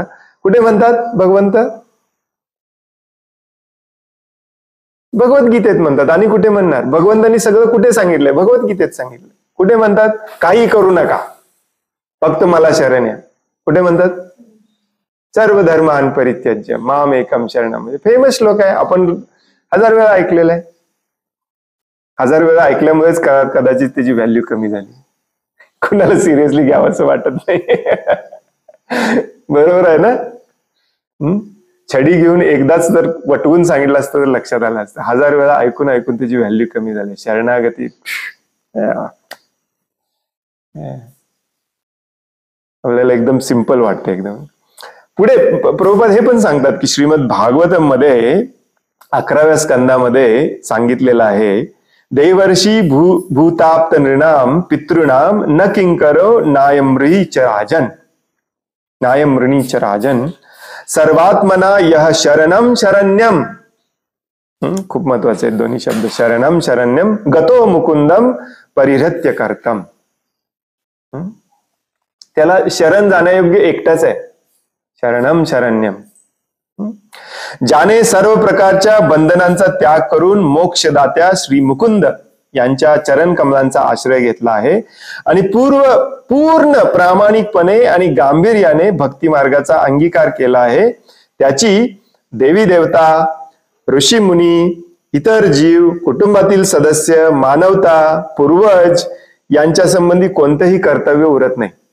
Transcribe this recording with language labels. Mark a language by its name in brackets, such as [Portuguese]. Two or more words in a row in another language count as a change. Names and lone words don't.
[Marathi] कुठे म्हणतात भगवंत? भगवद्गीतेत म्हणतात. आणि कुठे म्हणणार? भगवंतांनी सगळं कुठे सांगितलंय? भगवद्गीतेत सांगितलं. कुठे म्हणतात? काही करू नका, फक्त मला शरण या. कुठे म्हणतात? [Sanskrit] सर्व धर्मान् परित्यज्य माम एकम शरणम. [Marathi] म्हणजे फेमस श्लोक आहे, आपण 1000 वेळा ऐकलेला आहे. 1000 वेळा ऐकल्यामुळेच कदाचित त्याची व्हॅल्यू कमी झाली. कुणाला सिरियसली घ्यावं असं वाटत नाही. बरोबर आहे ना? छडी घेऊन एकदाच जर वटवून सांगितलं असतं तर लक्षात आलं असतं. 1000 वेळा ऐकून ऐकून त्याची व्हॅल्यू कमी झाली. शरणागती आपल्याला एकदम सिंपल वाटतं एकदम. पुढे प्रभुपाद हे पण सांगतात की श्रीमद भागवतम मध्ये 11व्या स्कंदामध्ये सांगितलेलं आहे, [Sanskrit] देवर्षी भूताप्त नृणाम पितृणाम न किंकरो नायमृही च राजन नायमृणी च राजन सर्वात्मना यह शरणम शरण्यम. [Marathi] खूप महत्वाचे आहेत दोन्ही शब्द, [Sanskrit] शरणम शरण्यम गतो मुकुंदम परिहृत्य कर्तम. [Marathi] त्याला शरण जाण्यायोग्य एकटाच आहे, [Sanskrit] शरणम शरण्यम. [Marathi] ज्याने सर्व प्रकारच्या बंधनांचा त्याग करून मोक्षदात्या श्री मुकुंद यांच्या चरण कमलांचा आश्रय घेतला आहे आणि पूर्ण प्रामाणिकपणे आणि गांभीर्याने भक्ती मार्गाचा अंगीकार केला आहे, त्याची देवी देवता, ऋषी मुनी, इतर जीव, कुटुंबातील सदस्य, मानवता, पूर्वज यांच्या संबंधी कोणतेही कर्तव्य उरत नाही.